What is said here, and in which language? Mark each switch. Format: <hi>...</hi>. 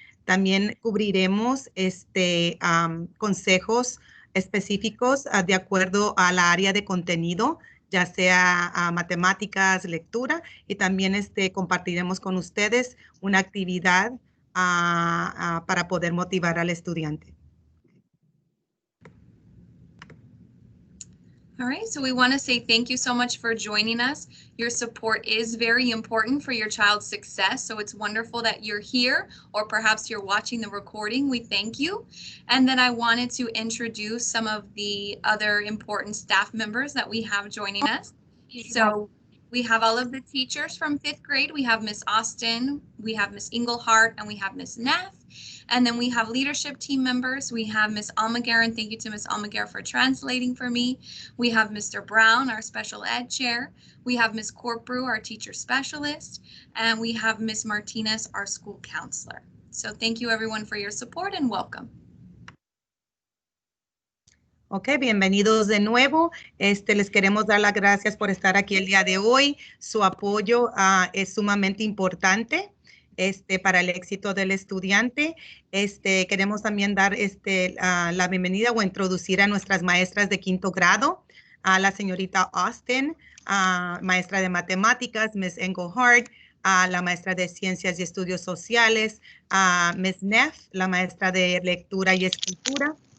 <es>También cubriremos consejos específicos de acuerdo a la área de contenido, ya sea matemáticas, lectura, y también compartiremos con ustedes una actividad para poder motivar al estudiante.</es> <en>All right, so we want to say thank you so much for joining us. Your support is very important for your child's success, so it's wonderful that you're here, or perhaps you're watching the recording. We thank you. And then I wanted to introduce some of the other important staff members that we have joining us. So we have all of the teachers from 5th grade. We have Miss Austin, we have Miss Englehart, and we have Miss Neff. And then we have leadership team members. We have Miss Almaguer, and thank you to Miss Almaguer for translating for me. We have Mr. Brown, our special ed chair. We have Miss Corprew, our teacher specialist. And we have Miss Martinez, our school counselor. So thank you everyone for your support and welcome.</en> <es>Ok, bienvenidos de nuevo. Les queremos dar las gracias por estar aquí el día de hoy. Su apoyo es sumamente importante para el éxito del estudiante. Queremos también dar la bienvenida o introducir a nuestras maestras de 5º grado, a la señorita Austin, maestra de matemáticas, Miss Englehart, a la maestra de ciencias y estudios sociales, a Miss Neff, la maestra de lectura y escritura.</es>